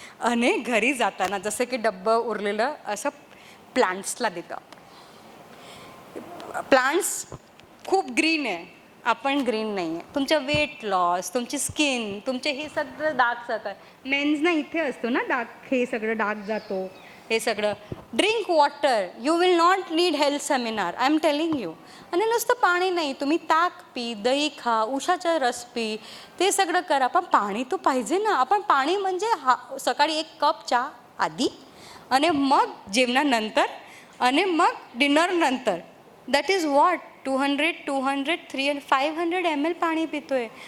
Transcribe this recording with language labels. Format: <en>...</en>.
<mr>आणि घरी जाताना जसं की डब्बं उरलेलं असं प्लांट्सला देतो. प्लांट्स खूप ग्रीन आहे, आपण ग्रीन नाही आहे. तुमचं वेट लॉस, तुमची स्किन, तुमचे हे सगळं डाग सगळं मेन्सना इथे असतो ना डाग, हे सगळं डाग जातो. हे सगळं</mr> <en>Drink water. You will not need health seminar, I am telling you.</en> <mr>आणि नुसतं पाणी नाही, तुम्ही ताक पी, दही खा, उसाचा रस पी, ते सगळं करा. पण पाणी तो पाहिजे ना. आपण पाणी म्हणजे सकाळी 1 कप चहा आधी आणि मग जेवणानंतर आणि मग डिनरनंतर.</mr> <en>that is what</en> <mr>200, 300, 500 ml पाणी पितोय.</mr>